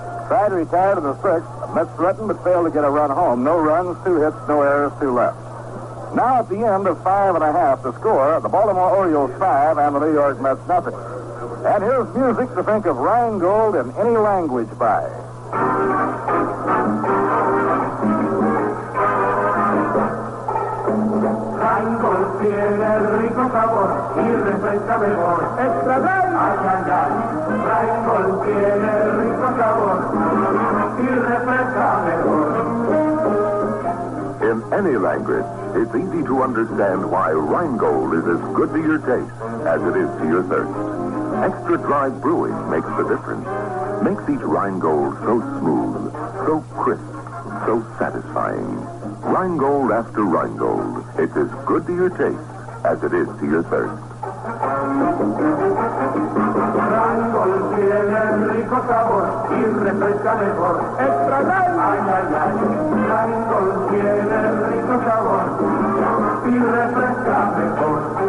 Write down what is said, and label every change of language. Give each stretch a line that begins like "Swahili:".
English: Side retired in the 6th. Mets threatened but failed to get a run home. No runs, 2 hits, no errors, 2 left. Now at the end of 5 1/2, the score, the Baltimore Orioles 5 and the New York Mets nothing. And here's music to think of Rheingold in any language by.
Spanish: Rheingold tiene el rico sabor y refresca mejor.
English: ¡Extra Dry!
Spanish: ¡Ay, ay, ay! Rheingold tiene el rico sabor y refresca mejor.
English: In any language, it's easy to understand why Rheingold is as good to your taste as it is to your thirst. Extra dry brewing makes the difference. Makes each Rheingold so smooth, so crisp, so satisfying. Rheingold after Rheingold. It's as good to your taste as it is to your thirst.
Spanish: Rheingold tiene el rico sabor y refresca mejor.
English: ¡Extra Dry!
Spanish: ¡Ay, ay, ay! Rheingold tiene el rico sabor y refresca mejor.